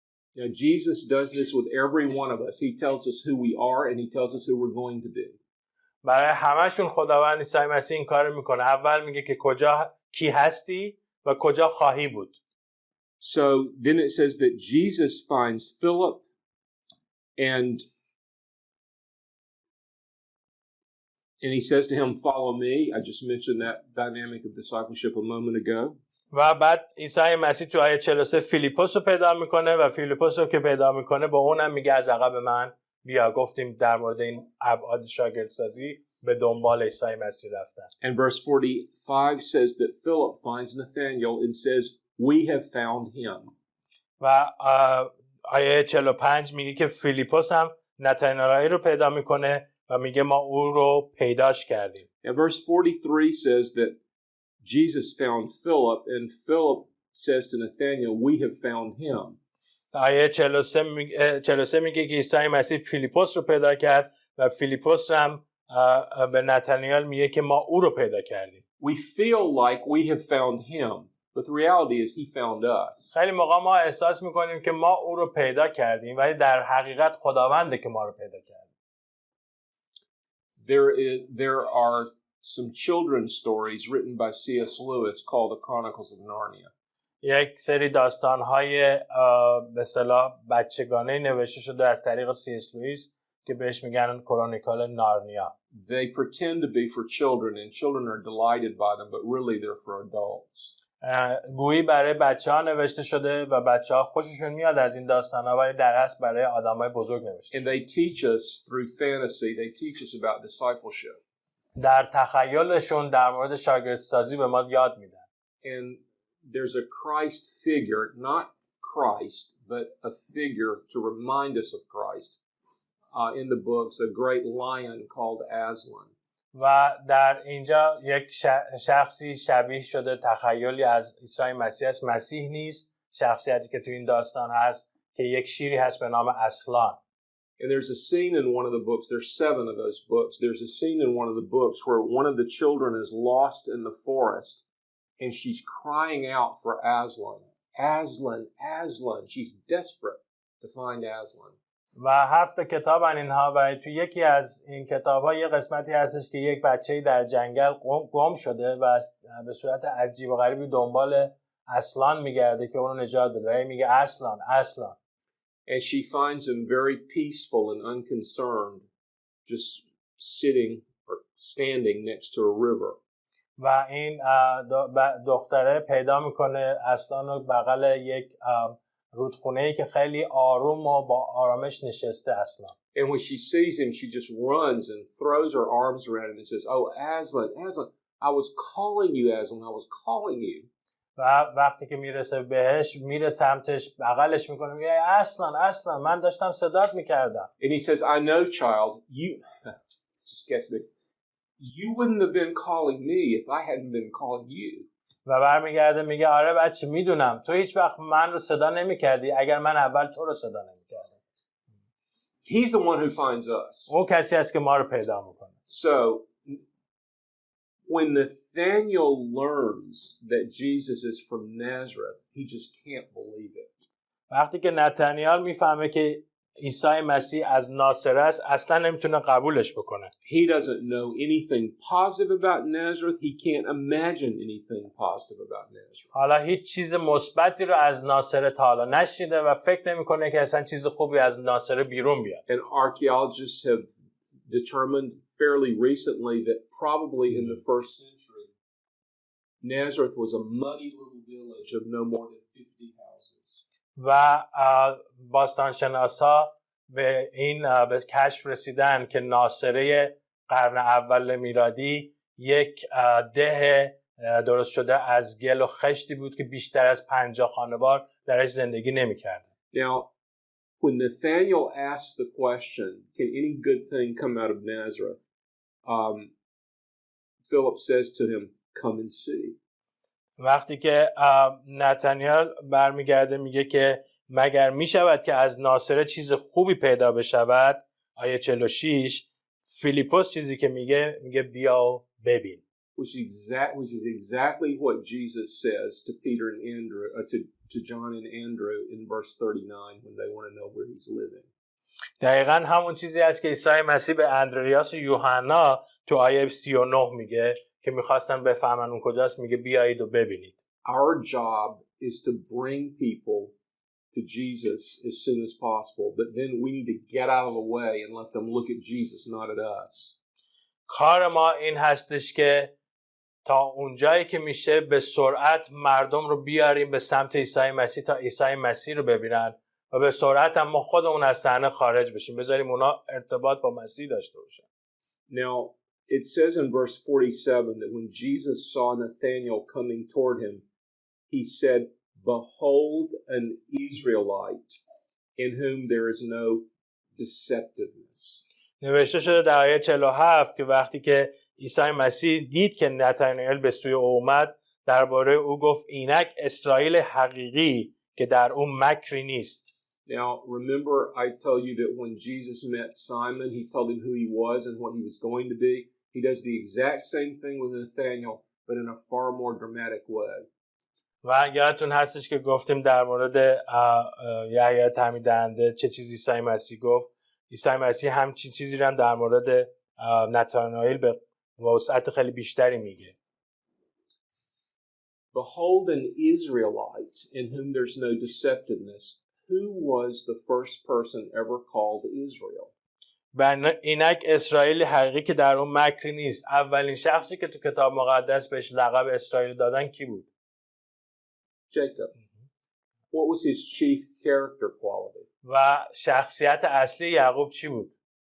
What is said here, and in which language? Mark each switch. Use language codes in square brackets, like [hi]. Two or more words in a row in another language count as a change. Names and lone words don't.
[en] Now, Jesus does this with every one of us. He tells us who we are and he tells us who we're going to be. [fa] برای همشون خداوند عیسی مسیح این کارو میکنه. اول میگه که کی هستی و کجا خواهی بود. [en] So then it says that Jesus finds Philip and he says to him, "Follow me." I just mentioned that dynamic of discipleship a moment ago. [fa] و بعد عیسی مسیح تو آیه 43 فیلیپوس رو پیدا میکنه و فیلیپوس رو که پیدا میکنه با اونم میگه از عقب من بیا. گفتیم در مورد این ابعاد شاگردسازی به دنبال عیسی مسیح رفتن. [en] And verse 45 says that Philip finds Nathanael and says, "We have found him." [fa] و آیه 45 میگه که فیلیپوس هم نتانائیل رو پیدا میکنه و میگه ما او رو پیداش کردیم. [en] And verse 43 says that Jesus found Philip and Philip says to Nathanael, "We have found him." [fa] آیه 43 میگه که عیسی مسیح فیلیپوس رو پیدا کرد و فیلیپوس هم به نتانائیل میگه که ما او رو پیدا کردیم. [en] We feel like we have found him, but the reality is he found us. [fa] خیلی موقع ما احساس میکنیم که ما او رو پیدا کردیم ولی در حقیقت خداونده که ما رو پیدا کرد. [en] There are some children's stories written by C.S. Lewis called The Chronicles of Narnia. [fa] یک سری داستان‌های به اصطلاح بچگانه نوشته شده از طریق سی.اس. لوئیس که بهش میگن کرونیکال نارنیا. [en] They pretend to be for children and children are delighted by them, but really they're for adults. [fa] گویی برای بچه‌ها نوشته شده و بچه‌ها خوششون میاد از این داستانا ولی در اصل برای آدمای بزرگ نوشته شده. [en] And they teach us through fantasy, they teach us about discipleship. [fa] در تخیلشون در مورد شاگردسازی به ما یاد میدن. [en] And there's a Christ figure, not Christ, but a figure to remind us of Christ. In the books, a great lion called Aslan. [fa] و در اینجا یک شخصی شبیه شده تخیلی از عیسی مسیح است. مسیح نیست، شخصیتی که تو این داستان هست که یک شیری هست به نام اصلان. [en] And there's a scene in one of the books, there's 7 of those books, there's a scene in one of the books where one of the children is lost in the forest and she's crying out for Aslan. Aslan, Aslan. She's desperate to find Aslan. [fa] و 7 کتاب اینها و تو یکی از این کتاب‌ها یه قسمتی هستش که یک بچه‌ای در جنگل گم شده و به صورت عجیب و غریبی دنبال اصلان میگرده که اونو نجات بده. میگه اصلان، اصلان. [en] And she finds him very peaceful and unconcerned, just sitting or standing next to a river. [fa] و این دختره پیدا میکنه اصلان رو بغل یک رودخونه‌ای که خیلی آروم و با آرامش نشسته اصلا. [en] And when she sees him, she just runs and throws her arms around him and says, "Oh, Aslan, Aslan, I was calling you, Aslan, I was calling you." [fa] و وقتی که میرسه بهش میره سمتش بغلش میکنه میگه اصلا اصلا من داشتم صدات میکردم. [en] And he says, "I know, child, you wouldn't have been calling me if I hadn't been calling you." [fa] و برمیگرده میگه آره بچه میدونم تو هیچ وقت من رو صدا نمیکردی اگر من اول تو رو صدا نمیکردم. [en] He's the one who finds us. [fa] او کسی است که ما رو پیدا میکنه. [en] So when Nathanael learns that Jesus is from Nazareth, he just can't believe it. [fa] وقتی که نتانائیل میفهمه که عیسی مسیح از ناصره است اصلا نمیتونه قبولش بکنه. [en] He doesn't know anything positive about Nazareth. He can't imagine anything positive about Nazareth. [fa] حالا هیچ چیز مثبتی رو از ناصره تا حالا نشنیده و فکر نمیکنه که اصلا چیز خوبی از ناصره بیرون بیاد. [en] And archaeologists have determined fairly recently that probably in the first century Nazareth was a muddy little village of no more than 50 houses. [fa] و باستانشناسا به این به کشف رسیدن که ناصره قرن اول میلادی یک ده درست شده از گل و خشتی بود که بیشتر از 50 خانوار درش زندگی نمی‌کردن. [en] Now, when Nathanael asked the question, can any good thing come out of Nazareth? Philip says to him, come and see. [fa] وقتی که نتانائیل برمیگرده میگه که مگر میشود که از ناصره چیز خوبی پیدا بشود، آیه 46 فیلیپوس چیزی که میگه بیا و ببین. [en] which is exactly what Jesus says to Peter and Andrew, to John and Andrew in verse 39 when they want to know where he's living. [fa] دقیقاً همون چیزی است که عیسی مسیح به اندریاس و یوحنا تو آیه 39 میگه که میخواستن بفهمن اون کجاست. میگه بیایید و ببینید. [en] Our job is to bring people to Jesus as soon as possible, but then we need to get out of the way and let them look at Jesus, not at us. [fa] کار ما این هستش که تا اونجایی که میشه به سرعت مردم رو بیاریم به سمت عیسی مسیح تا عیسی مسیح رو ببینن و به سرعت هم ما خودمون از صحنه خارج بشیم، بذاریم اونا ارتباط با مسیح داشته باشن. [en] Now, it says in verse 47 that when Jesus saw Nathanael coming toward him, he said, "Behold an Israelite in whom there is no deceptiveness." [fa] نوشته شده در آیه 47 که وقتی که عیسی مسیح دید که نتانائیل به سوی او اومد، درباره او گفت اینک اسرائیل حقیقی که در اون مکری نیست. [en] Now, remember I told you that when Jesus met Simon, he told him who he was and what he was going to be. He does the exact same thing with Nathanael, but in a far more dramatic way. [fa] و یادتون هستش که گفتیم در مورد یحیی تعمید دهنده چه چیزی عیسی مسیح گفت. عیسی مسیح همچین چیزی رو هم در مورد نتانائیل به وسعت خیلی بیشتری میگه. [en] Behold an Israelite in whom there's no deceptiveness. Who was the first person ever called Israel? [fa] اینک اسرائیل حقیقی که در اون مکری نیست. اولین شخصی که تو کتاب مقدس بهش لقب اسرائیل دادن کی بود؟ [en] Jacob. What was his chief character quality? [fa] و شخصیت اصلی یعقوب چی بود؟